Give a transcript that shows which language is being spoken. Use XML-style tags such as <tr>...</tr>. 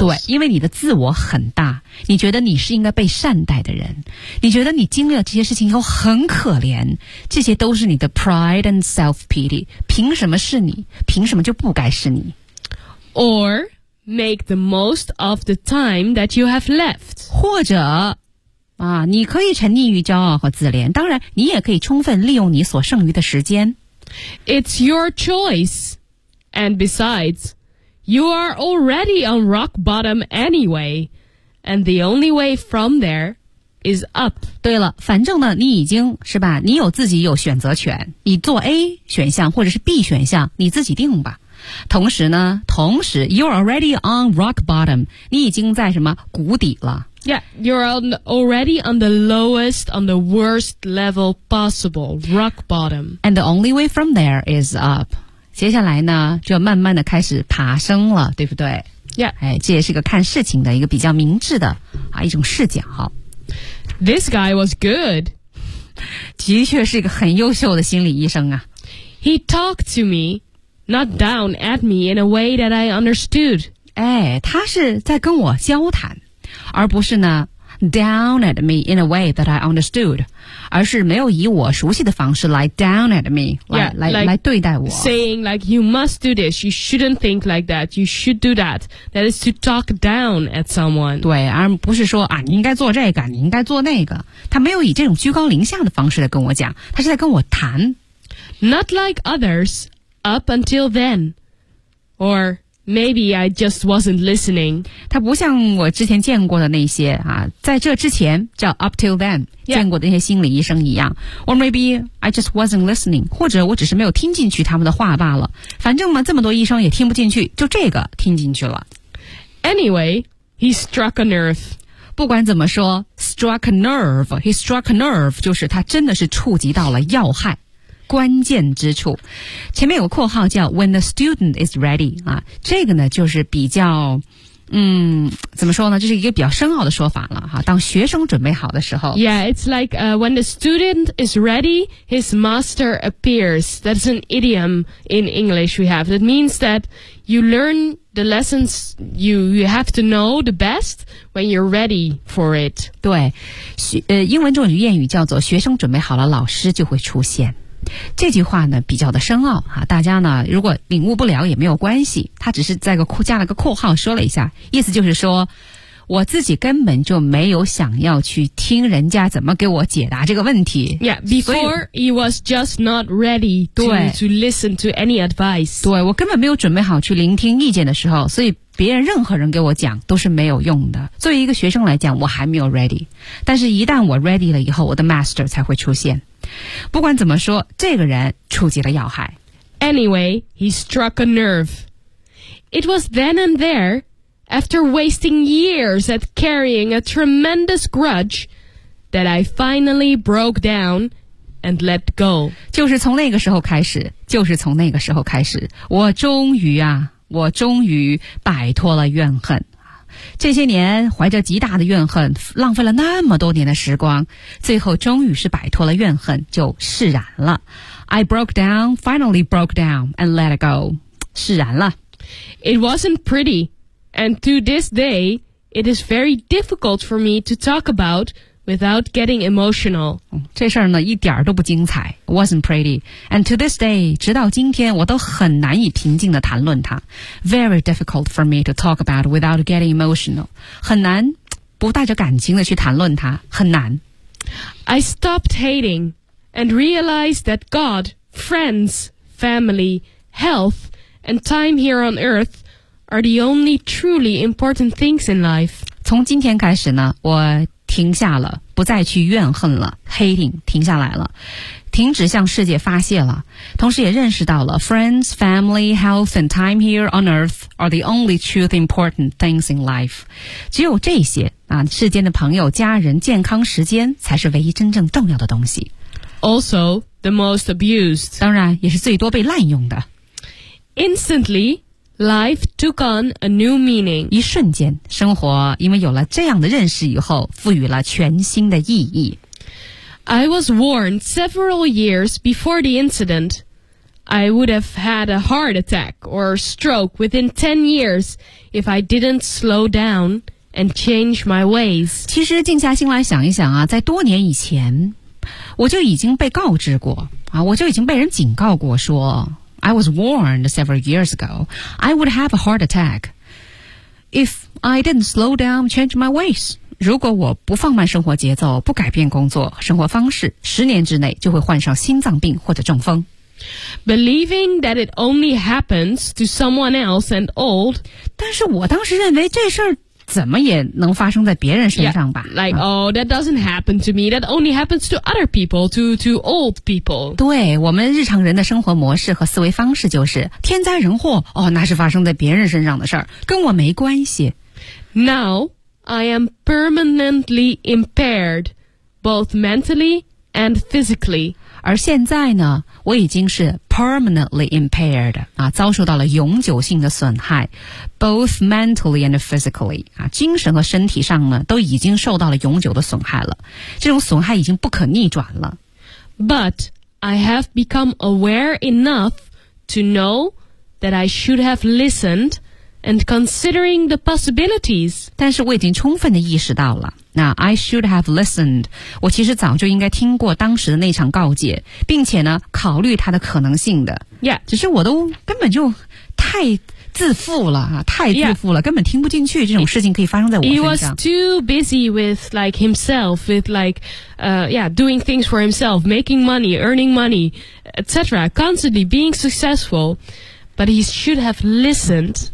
<zh>对，因为你的自我很大，你觉得你是应该被善待的人，你觉得你经历了这些事情以后很可怜，这些都是你的</zh> <en>pride and self-pity.</en> <zh>凭什么是你？凭什么就不该是你？</zh> <en>Or make the most of the time that you have left.</en> <zh>或者啊，你可以沉溺于骄傲和自怜，当然你也可以充分利用你所剩余的时间。</zh> <en>It's your choice. And besides, you are already on rock bottom anyway. And the only way from there is up.</en> <zh>对了，反正呢，你已经是吧，你有自己有选择权，你做 A 选项或者是 B 选项，你自己定吧。同时呢，同时</zh> <en>you're already on rock bottom，</en> <zh>你已经在什么谷底了。</zh> <en>Yeah, you're already on the lowest, on the worst level possible, rock bottom. And the only way from there is up.</en> <zh>接下来呢，就慢慢的开始爬升了，对不对？</zh> <en>Yeah.</en> <zh>哎，这也是一个看事情的一个比较明智的啊一种视角。</zh> <en>This guy was good.</en> <zh>的确是一个很优秀的心理医生啊。</zh> <en>He talked to me. Not down at me in a way that I understood.</en> <zh>哎，他是在跟我交谈，而不是呢</zh> <en>down at me in a way that I understood，</en> <zh>而是没有以我熟悉的方式来</zh> <en>down at me，</en> <zh>来对待我。</zh> <en>Saying like you must do this, you shouldn't think like that, you should do that. That is to talk down at someone.</en> <zh>对，而不是说啊，你应该做这个，你应该做那个。他没有以这种居高临下的方式来跟我讲，他是在跟我谈。</zh> <en>Not like others. Up until then, or maybe I just wasn't listening.</en> <zh>他不像我之前见过的那些啊，在这之前叫</zh> <en>up till then、 yeah.</en> <zh>见过的那些心理医生一样 ，</zh> <en>or maybe I just wasn't listening，</en> <zh>或者我只是没有听进去他们的话罢了。反正嘛，这么多医生也听不进去，就这个听进去了。</zh> <en>Anyway, he struck a nerve.</en> <zh>不管怎么说 ，</zh> <en>struck a nerve. He struck a nerve</en> <zh>就是他真的是触及到了要害。关键之处，前面有个括号叫</zh> <en>"When the student is ready"</en> <zh>啊，这个呢就是比较，怎么说呢？这是一个比较深奥的说法了哈、啊。当学生准备好的时候</zh> <en>，Yeah, it's like when the student is ready, his master appears. That's an idiom in English we have. That means that you learn the lessons you have to know the best when you're ready for it.</en> <zh>对，英文中有谚语叫做"学生准备好了，老师就会出现"。这句话呢比较的深奥啊，大家呢如果领悟不了也没有关系，他只是在个加了个括号说了一下，意思就是说我自己根本就没有想要去听人家怎么给我解答这个问题。</zh> <en>Yeah, before he was just not ready to listen to any advice.</en> <zh>对，我根本没有准备好去聆听意见的时候，所以别人任何人给我讲都是没有用的。作为一个学生来讲，我还没有 ready， 但是一旦我 ready 了以后，我的 master 才会出现。不管怎么说，这个人触及了要害。</zh> <en>Anyway, he struck a nerve. It was then and there, after wasting years at carrying a tremendous grudge, that I finally broke down and let go.</en> <zh>就是从那个时候开始，就是从那个时候开始，我终于啊，我终于摆脱了怨恨。这些年怀着极大的怨恨，浪费了那么多年的时光，最后终于是摆脱了怨恨，就释然了。</zh> <en>I broke down, finally broke down, and let it go.</en> <zh>释然了。</zh> <en>It wasn't pretty, and to this day, it is very difficult for me to talk about without getting emotional.</en> <zh>这事儿呢，一点都不精彩。</zh> <en>Wasn't pretty, and to this day,</en> <zh>直到今天，我都很难以平静地谈论它。</zh> <en>Very difficult for me to talk about without getting emotional.</en> <zh>很难不带着感情地去谈论它，很难。</zh> <en>I stopped hating and realized that God, friends, family, health, and time here on earth are the only truly important things in life.</en> <zh>从今天开始呢，我停下了，不再去怨恨了 ，</zh> <en>hating</en> <zh>停下来了。停止向世界发泄了，同时也认识到了</zh> <en>friends, family, health and time here on earth are the only truly important things in life.</en> <zh>只有这些啊，世间的朋友、家人、健康、时间才是唯一真正重要的东西。</zh> <en>Also, the most abused.</en> <zh>当然也是最多被滥用的。</zh> <en>Instantly, life took on a new meaning.</en> <zh>一瞬间，生活因为有了这样的认识以后，赋予了全新的意义。</zh> <en>I was warned several years before the incident. I would have had a heart attack or stroke within 10 years if I didn't slow down and change my ways.</en> <zh>其实静下心来想一想啊，在多年以前我就已经被告知过啊，我就已经被人警告过说</zh> <en>I was warned several years ago I would have a heart attack If I didn't slow down change my ways</en> <zh>如果我不放慢生活节奏不改变工作生活方式十年之内就会患上心脏病或者中风</zh> <en>Believing that it only happens to someone else and old</en> <zh>但是我当时认为这事儿怎么也能发生在别人身上吧</zh> <en>yeah, Like,、嗯、oh, that doesn't happen to me That only happens to other people To old people</en> <zh>对我们日常人的生活模式和思维方式就是天灾人祸哦，那是发生在别人身上的事儿，跟我没关系</zh> <en>Now I am permanently impaired Both mentally and physically</en> <zh>而现在呢我已经是</zh> <en>permanently impaired</en> <zh>啊，遭受到了永久性的损害</zh> <en>both mentally and physically</en> <zh>啊，精神和身体上呢都已经受到了永久的损害了这种损害已经不可逆转了</zh> <en>But I have become aware enough to know that I should have listened and considering the possibilities</en> <zh>但是我已经充分地意识到了那</zh> <en>I should have listened</en> <zh>我其实早就应该听过当时的那场告诫并且呢考虑它的可能性的</zh> <en>Yeah</en> <zh>只是我都根本就太自负了太自负了、</zh> <en>yeah.</en> <zh>根本听不进去这种事情可以发生在我身上</zh> <en>He was too busy with like himself with like yeah doing things for himself making money earning money etc constantly being successful But he should have listened</en>